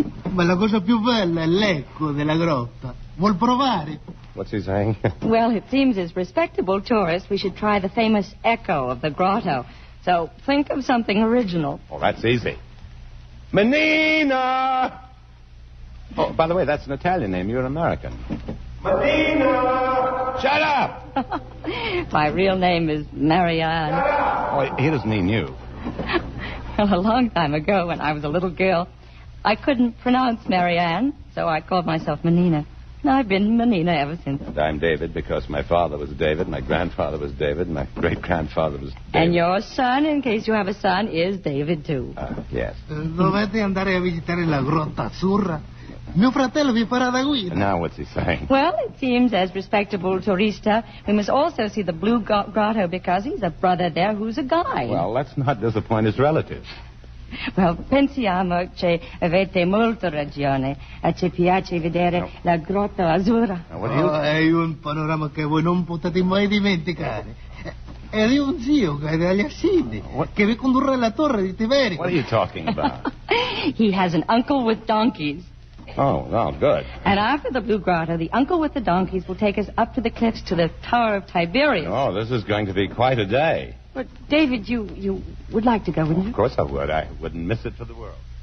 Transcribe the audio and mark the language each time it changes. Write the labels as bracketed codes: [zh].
[it] Ma la cosa più bella è l'eco della grotta. Vuol provare? [en] What's he saying? Well, it seems as respectable tourists, we should try the famous echo of the grotto. So think of something original. Oh, that's easy. Manina! Oh, by the way, that's an Italian name. You're an American. Manina! Shut up! My real name is Marianne. Oh, he doesn't mean you. Well, a long time ago, when I was a little girl, I couldn't pronounce Marianne, so I called myself Manina. And I've been Manina ever since. And I'm David because my father was David, my grandfather was David, my great-grandfather was David. And your son, in case you have a son, is David, too. Yes. [it] Dovete andare a visitare la grotta azzurra. Mio fratello vi farà da guida. [en] Now what's he saying? Well, it seems as respectable tourista, we must also see the Blue Grotto because he's a brother there who's a guide. Well, let's not disappoint his relatives. [it] Well, pensiamo che avete molto ragione. Ci piace vedere la Grotta Azzurra. È un panorama che voi non potete mai dimenticare. È di un zio che è dagli Assidi, che vi condurrà alla torre di Tiberio. [en] What are you talking about? He has an uncle with donkeys. Oh, good. And after the Blue Grotto, the uncle with the donkeys will take us up to the cliffs to the Tower of Tiberius. Oh, this is going to be quite a day. But, David, you would like to go, wouldn't you? Of course I would. I wouldn't miss it for the world.